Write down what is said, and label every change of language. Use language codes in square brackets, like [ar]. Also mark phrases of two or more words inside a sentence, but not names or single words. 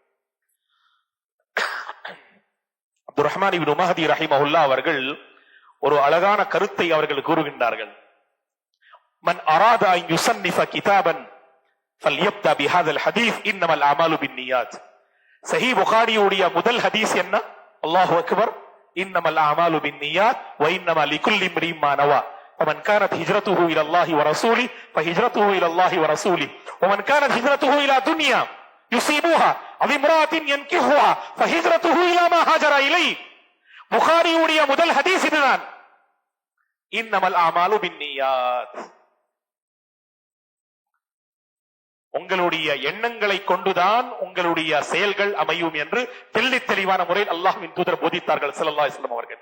[ta] அப்துர் ரஹ்மான் இப்னு மஹ்தி ரஹிமஹுல்லாஹ் அவர்கள் ஒரு அழகான கருத்தை அவர்கள் கூறுகின்றார்கள். [ar] من أراد أن يصنف كتابا فليبدأ بهذا الحديث إنما الأعمال بالنيات. [ta] சஹீஹ் புகாரியுடைய முதல் ஹதீஸ் என்ன? [ar] الله أكبر، إنما الأعمال بالنيات وإنما لكل امرئ ما نوى. ومن كانت هجرته الى الله ورسوله فهجرته الى الله ورسوله ومن كانت هجرته الى دنيا يصيبها او امرأة ينكحها فهجرته الى ما هاجر اليه. [ta] புகாரியுடைய முதல் ஹதீஸ் இதுதான், [ar] إنما الأعمال بالنيات. [ta] உங்களுடைய எண்ணங்களை கொண்டுதான் உங்களுடைய செயல்கள் அமையும் என்று தெளிவான தெளிவான முறையில் அல்லாஹ்வின் தூதர் போதித்தார்கள் [ar] صلى الله عليه وسلم [ta] அவர்கள்.